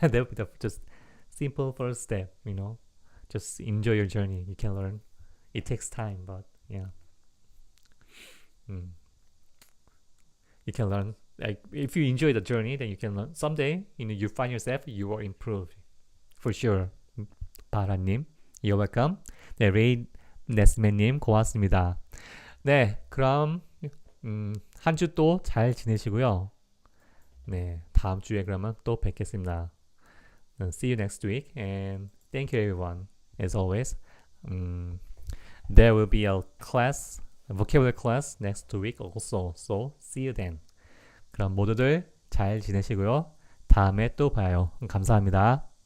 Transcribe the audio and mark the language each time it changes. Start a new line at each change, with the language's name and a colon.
English: That would be the just simple first step, you know. Just enjoy your journey. You can learn. It takes time, but yeah. You can learn. Like if you enjoy the journey, then you can learn. Someday, you find yourself, you will improve. For sure.
Korean: 바라님,
English: you're welcome.
Korean: 네, 레이 네스맨님, 고맙습니다. 네, 그럼 한 주 또 잘 지내시고요. 네, 다음 주에 그러면 또 뵙겠습니다.
English: See you next week and thank you everyone. As always, um, there will be a vocabulary class next week also. So see you then.
Korean: 그럼 모두들 잘 지내시고요. 다음에 또 봐요. 감사합니다.